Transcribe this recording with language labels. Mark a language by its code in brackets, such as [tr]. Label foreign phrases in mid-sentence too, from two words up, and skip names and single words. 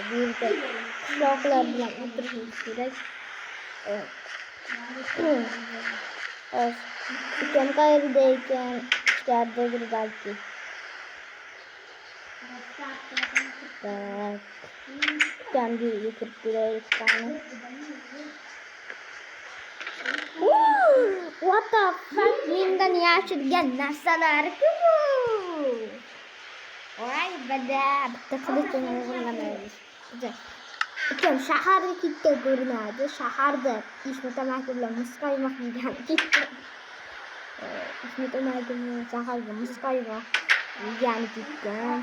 [uz] Bu yerda qishloqlar bilan o'tirishimiz kerak. Ukam qayerda ekan? Ichkaridadir balki. Tak. Ukamga uyga kirib kelaylik qani. [en] What the fuck? [uz] Mendan yashirgan narsalar-ku bu. Voy bada, bitta qilichini o'g'irlamaymiz. Ukam shaharga ketgan ko'rinadi. Shaharda ishmatamaki bilan musqaymoq yegan ketdi. Ishmatamaki bilan shaharga musqaymoq yegan ketgan.